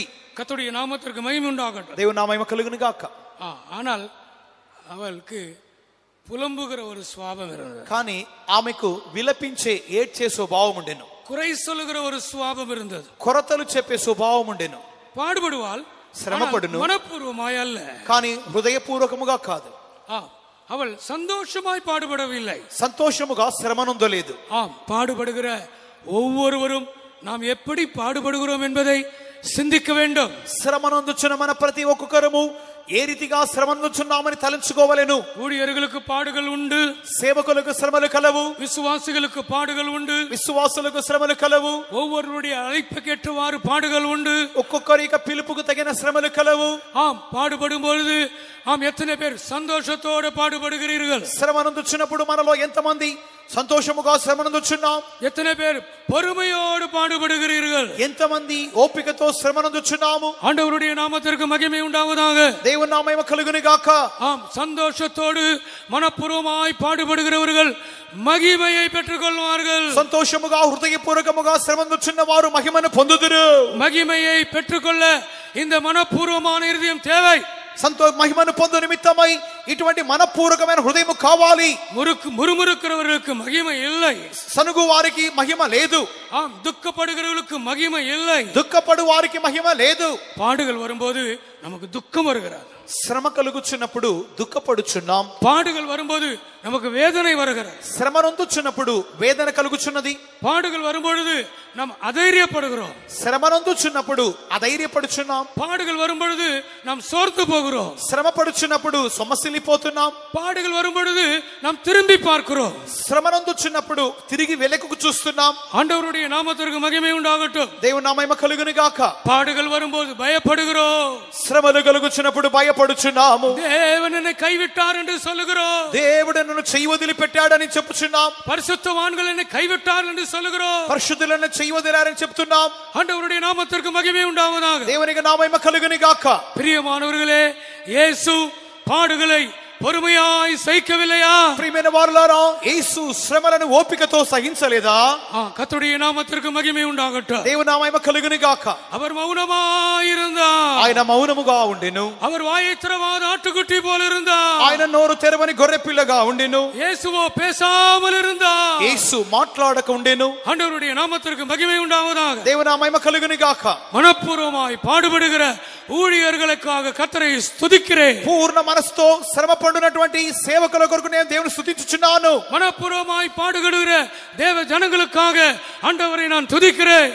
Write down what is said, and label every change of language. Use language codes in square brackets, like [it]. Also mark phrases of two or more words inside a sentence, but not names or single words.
[ta] கர்த்தருடைய நாமத்திற்கு மகிமை உண்டாகட்டும். [te] దేవుని నామము కలుగును గాక. [ta] ஆனால் அவளுக்கு புலம்புகிற ஒரு சுவாபம் இருந்தது. [te] కానీ ఆమెకు విలపించే ఏడ్చే స్వభావం ఉండెను. [ta] குறை சொல்லுகிற ஒரு சுவாபம் இருந்தது. [te] కొరతలు చెప్పే స్వభావం ఉండెను. [ta] பாடுபடுவாள், [te] శ్రమపడును, [ta] மனப்பூர்வமாய் அல்ல. [te] కానీ హృదయపూర్వకముగా కాదు. [ta] அவள் சந்தோஷமாய் பாடுபடவில்லை, [te] సంతోషముగా శ్రమనొందలేదు. [ta] பாடுபடுகிற ஒவ்வொருவரும் நாம் எப்படி பாடுபடுகிறோம் என்பதை சிந்திக்க வேண்டும். [te] శ్రమనొందుచున్న మన ప్రతి ఒక్కొక్కరము ఏ రీతిగా శ్రమనుచున్నామని తలంచుకోవలెను. [ta] ஊழியர்களுக்கு பாடுகள் உண்டு, [te] సేవకులకు శ్రమలు కలవు, [ta] விசுவாசிகளுக்கு பாடுகள் உண்டு, [te] విశ్వాసులకు శ్రమలు కలవు, [ta] ஒவ்வொருவருடைய அழைப்புக்கேற்றவாறு பாடுகள் உண்டு, [te] ఒక్కొక్కరి యొక్క పిలుపుకు తగిన శ్రమలు కలవు. [ta] ஆம், பாடுபடும் பொழுது எத்தனை பேர் சந்தோஷத்தோடு பாடுபடுகிறீர்கள்? [te] శ్రమనందుచున్నప్పుడు మనలో ఎంతమంది సంతోషముగా శ్రమనందుచున్నాం? [ta] எத்தனை பேர் பொறுமையோடு பாடுபடுகிறீர்கள்? [te] ఎంతమంది ఓపికతో శ్రమనందుచున్నాము? [ta] ஆண்டவருடைய நாமத்திற்கு மகிமை உண்டாவதாக. [te] దేవుని నామము కలుగును గాక. [ta] ஆம், சந்தோஷத்தோடு மனப்பூர்வமாய் பாடுபடுகிறவர்கள் மகிமையை பெற்றுக் கொள்வார்கள். [te] సంతోషముగా హృదయపూర్వకముగా శ్రమనందుచున్న వారు మహిమను పొందుదురు. [ta] மகிமையை பெற்றுக்கொள்ள இந்த மனப்பூர்வமான இருதயம் தேவை. [te] మహిమను పొందు నిమిత్తమై ఇటువంటి మనపూర్వకమైన హృదయం కావాలి. [ta] முறுமுறுக்கிறவர்களுக்கு மகிமை இல்லை, [te] సనుగు వారికి మహిమ లేదు. [ta] ஆம், துக்கப்படுகிறவர்களுக்கு மகிமை இல்லை, [te] దుఃఖపడు వారికి మహిమ లేదు. [ta] பாடுகள் வரும்போது நமக்கு துக்கம் வருகிறது, [te] శ్రమ కలుగుచున్నప్పుడు దుఃఖపడుచున్నాం. [ta] பாடுகள் வரும்போது நமக்கு வேதனை வருகிறது, [te] శ్రమ నొందుచున్నప్పుడు వేదన కలుగుచున్నది. [ta] பாடுகள் வரும்பொழுது நாம் அதைரியப்படுகிறோம், [te] శ్రమ నొందుచున్నప్పుడు అధైర్యపడుచున్నాం. [ta] பாடுகள் வரும்பொழுது நாம் சோர்ந்து போகிறோம், [te] శ్రమ పడుచున్నప్పుడు సొమ్మసిల్లిపోతున్నాం. [ta] பாடுகள் வரும்பொழுது நாம் திரும்பி பார்க்கிறோம், [te] శ్రమ నొందుచున్నప్పుడు తిరిగి వెనక్కు చూస్తున్నాం. [ta] ஆண்டவருடைய நாமத்திற்கு மகிமை உண்டாகட்டும். [te] దేవుని నామము కలుగును గాక. [ta] பாடுகள் வரும்போது பயப்படுகிறோம், [te] శ్రమలు కలుగుచున్నప్పుడు భయపడుచున్నాము. [ta] தேவன் என்னை கைவிட்டார் என்று சொல்லுகிறோம், [te] దేవుడు నన్ను చెయ్యి వదిలిపెట్టాడని చెప్పుచున్నాం. [ta] பரிசுத்தவான்கள் என்னை கைவிட்டார் என்று சொல்லுகிறோம், [te] పరిశుద్ధులను చెయ్యి వదిలారని చెప్తున్నాం. [ta] ஆண்டவருடைய நாமத்திற்கு மகிமை உண்டாவதாக. [te] దేవునికి నామము కలుగును గాక. [ta] பிரியமானவர்களே, இயேசு பாடுகளை பொறுமையாய் சகிக்கவில்லையா? [te] ప్రియమైన వారులారా, యేసు శ్రమలను ఓపికతో సహించలేదా? [ta] கர்த்தருடைய நாமத்திற்கு மகிமை உண்டாகட்டும். [te] దేవుని నామము కలుగును గాక. [ta] அவர் மௌனமாய் இருந்தார், [te] ఆయన మౌనముగా ఉండెను. [ta] அவர் வாயை திறவாத ஆட்டுக்குட்டி போல இருந்தார், [te] ఆయన నోరు తెరవని గొర్రె పిల్లగా ఉండెను. [ta] இயேசுவோ பேசாமல் இருந்தார். [te] యేసు మాట్లాడక ఉండెను. [ta] ஆண்டவருடைய நாமத்திற்கு மகிமை உண்டாவதாக. [te] దేవుని నామము కలుగును గాక. [ta] மனப்பூர்வமாய் பாடுபடுகிற ஊழியர்களுக்காக கர்த்தரை ஸ்துதிக்கிறேன். [te] పూర్ణ మనసుతో శ్రమ పడునటువంటి సేవకుల కొరకు నేను దేవుని స్తుతించుచున్నాను. [ta] மனப்பூர்வமாய் பாடுபடுகிற தேவ ஜனங்களுக்காக ஆண்டவரை நான் துதிக்கிறேன்.